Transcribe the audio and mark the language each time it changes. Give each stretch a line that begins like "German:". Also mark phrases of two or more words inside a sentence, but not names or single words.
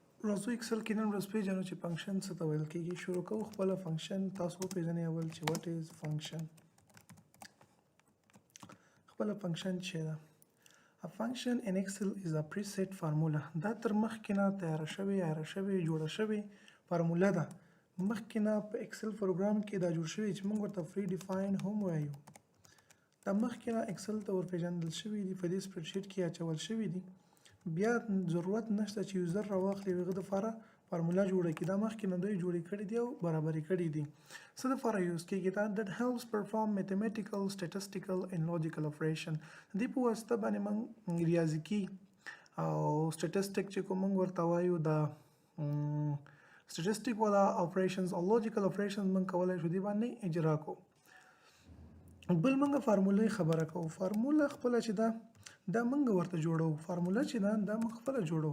Pashto: راځو اکسل کې نن ورځ پیژنو چې فنکشن څه ته ویل کېږي. شروع کوو خپله فنکشن. تاسو وپېژنئ اول چې
English: what is function.
Pashto: خپله فنکشن څه ده؟
English: A function in Excel is a preset formula.
Pashto: دا تر مخکې نه تیاره شوې جوړه شوې فارموله ده. مخکې نه په اکسل پروګرام کې دا جوړ شوی چې موږ ورته
English: free define
Pashto: هم وایو. دا مخکې نه اکسل ته ورپېژندل شوي دي، په دې سپریډشیټ کې اچول شوي دي. بیا ضرورت نشته چې یوزر راواخلي هغه دپاره فارموله جوړه کړي. دا مخکې نه دوی جوړې کړي دي او برابرې کړي دي. څه دپاره یوز کېږي دا؟
English: that helps perform mathematical, statistical and logical operation.
Pashto: دې په واسطه باندې موږ ریاضیکي او سټیټسټیک چې کوم موږ ورته وایو دا سټیټسټیک والا اپریشنز او
English: logical operations
Pashto: موږ کولی شو دې باندې اجرا کوو. بل موږ فارموله خبره کوو. فارموله خپله چې دا موږ ورته جوړو. فارموله چې دا موږ خپله جوړو.